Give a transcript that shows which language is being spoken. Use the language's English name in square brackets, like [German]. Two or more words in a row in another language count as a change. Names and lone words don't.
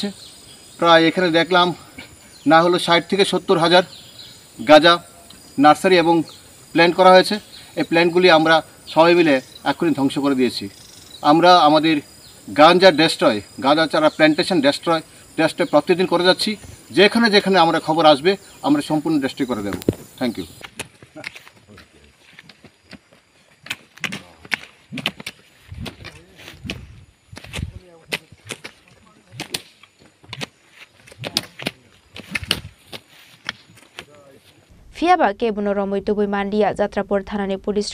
[Bangla] প্রায় এখানে দেখলাম না হলো 60 থেকে 70 হাজার গাঁজা নার্সারি এবং প্ল্যান্ট করা হয়েছে। এই প্ল্যান্টগুলি আমরা সবাই মিলে এক্ষুনি ধ্বংস করে দিয়েছি। আমরা আমাদের গাঁজা চারা প্ল্যান্টেশন ডেস্ট্রয় প্রতিদিন করে যাচ্ছি। যেখানে আমরা খবর আসবে আমরা সম্পূর্ণ ডেস্ট্রয় করে দেব। [English] Thank you. [Kok Borok] Fiaba kebuno romoi tubui mandia Jatrapur thanani police